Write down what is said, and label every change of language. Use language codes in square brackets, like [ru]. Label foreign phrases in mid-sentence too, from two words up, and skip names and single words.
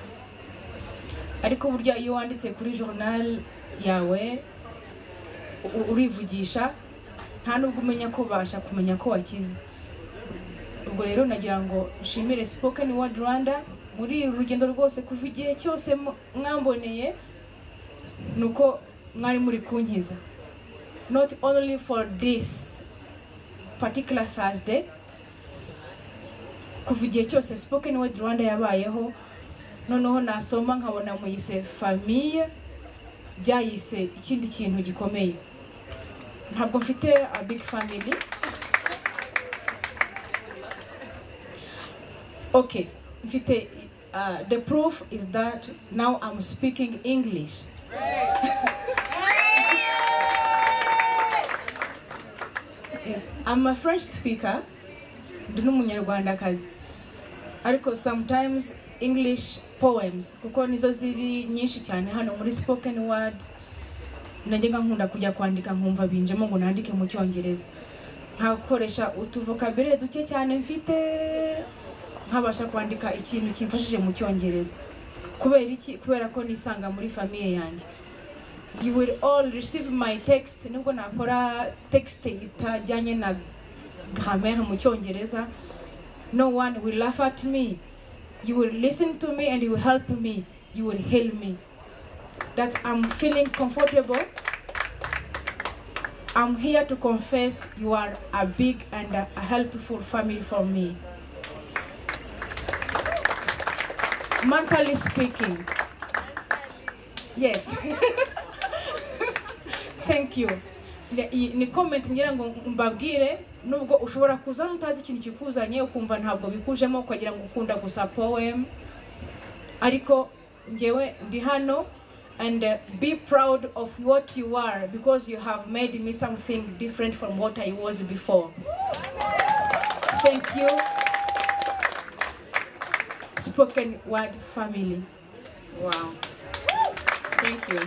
[rw] Ariko burya iyo wanditse kuri journal yawe urivugisha nta nubwo umenya ko basha kumenya ko wakize. Ubwo rero nagira ngo nshimire Spoken Word Rwanda muri urugendo rwose kuva igihe cyose mwamboneye nuko mwari muri kunkiza. [en] Not only for this particular Thursday, [rw] kuva igihe cyose Spoken Word Rwanda yabayeho, noneho nasoma nkabona muyise famille, byayise ikindi kintu gikomeye. Ntabwo mfite [en] a big family. Okay, mfite the proof is that now I'm speaking English. Yes, I'm a French speaker. [rw] Ndi n'umunyarwandakazi. Ariko [en] sometimes English poems [rw] kuko nizo ziri nyinshi cyane hano muri Spoken Word najyaga nkunda kujya kwandika nkumva binjemo ngo nandike mu cyongereza nkakoresha utuvokabulary duke cyane mfite nkabasha kwandika ikintu kimfashije mu cyongereza kubera ko nisanga muri famille yanjye. [en] You will all receive my text [rw] nubwo nakora text itajyanye na grammaire mu cyongereza. [en] No one will laugh at me. You will listen to me and you will help me. You will heal me. That I'm feeling comfortable. I'm here to confess you are a big and a helpful family for me. Mentally speaking. Yes. Thank you. [rw] Ni comment ngira ngo mbabwire nubwo ushobora kuza mutazi ikintu kikuzanye ukumva ntabwo bikujemo ukagira ngo ukunda gusa poem ariko ngewe ndi hano [en] and be proud of what you are because you have made me something different from what I was before. Thank you. Spoken Word family. Wow. Thank you.